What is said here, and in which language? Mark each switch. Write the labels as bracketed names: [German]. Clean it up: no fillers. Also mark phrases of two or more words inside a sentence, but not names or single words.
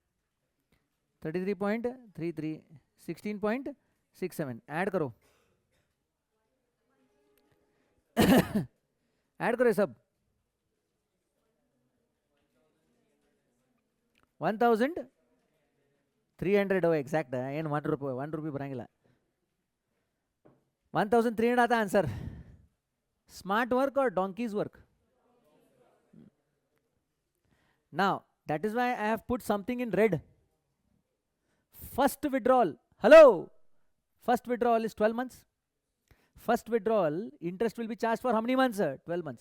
[English] 33.33. 16.67. [Hindi] ऐड करो. ऐड करो सब. [Kannada] 1300 [Hindi] हो एग्जैक्ट [Kannada] ಏನು 1 ರೂಪಾಯಿ ಬರಂಗಿಲ್ಲ. [Hindi] 1300 आता आंसर. [English] smart work [Hindi] और [English] donkeys work. Now that is why I have put something in red. First withdrawal, hello, first withdrawal is 12 months. First withdrawal interest will be charged for how many months? 12 months.